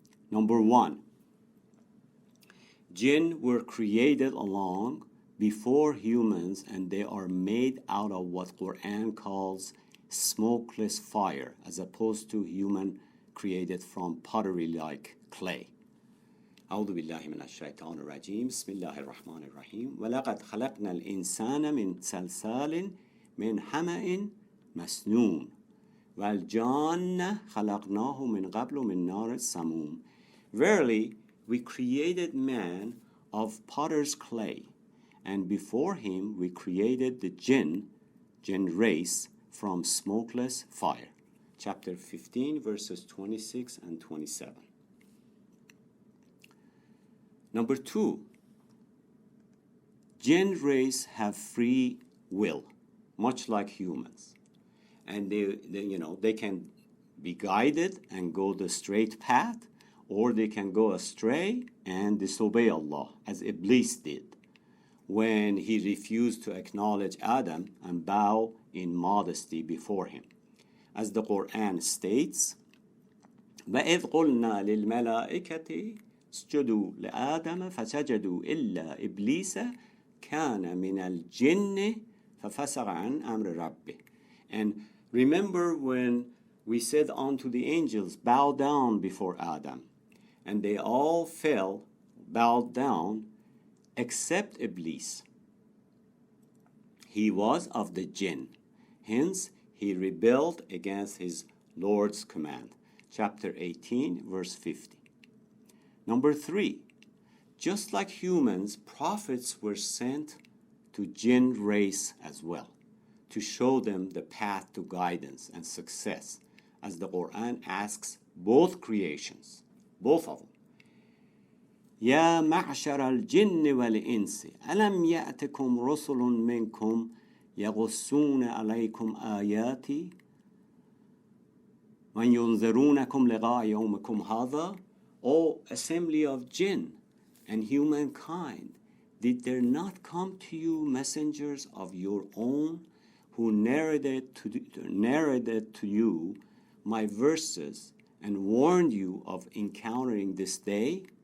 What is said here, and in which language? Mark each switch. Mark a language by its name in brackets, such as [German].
[English] Number 1, jinn were created long before humans, and they are made out of what Qur'an calls smokeless fire, as opposed to human created from pottery like clay. [Arabic] أعوذ بالله من الشيطان الرجيم بسم الله الرحمن الرحيم ولقد خلقنا الإنسان من سلسال من حمأ مسنون والجان خلقناه من قبل من نار السموم. [English] Verily, we created man of potter's clay, and before him we created the jinn race, from smokeless fire. Chapter 15, verses 26 and 27. Number 2, jinn race have free will, much like humans. And they can be guided and go the straight path, or they can go astray and disobey Allah, as Iblis did when he refused to acknowledge Adam and bow in modesty before him. As the Qur'an states, [Arabic] وَإِذْ قُلْنَا لِلْمَلَائِكَةِ اسْجُدُوا لِآدَمَ فَسَجَدُوا إِلَّا إِبْلِيسَ كَانَ مِنَ الْجِنِّ فَفَسَقَ عَنْ أَمْرِ رَبِّهِ. [English] And remember when we said unto the angels, bow down before Adam, and they all bowed down, except Iblis. He was of the Jinn. Hence, he rebelled against his Lord's command. Chapter 18, verse 50. Number 3, just like humans, prophets were sent to Jinn race as well, to show them the path to guidance and success, as the Qur'an asks both creations, both of them. [Arabic] يا معشر الجن والإنس ألم يأتكم رسل منكم يقصون عليكم آياتي وينذرونكم لقاء يومكم هذا. [English] O assembly of jinn and humankind, did there not come to you messengers of your own who narrated to you my verses and warned you of encountering this day?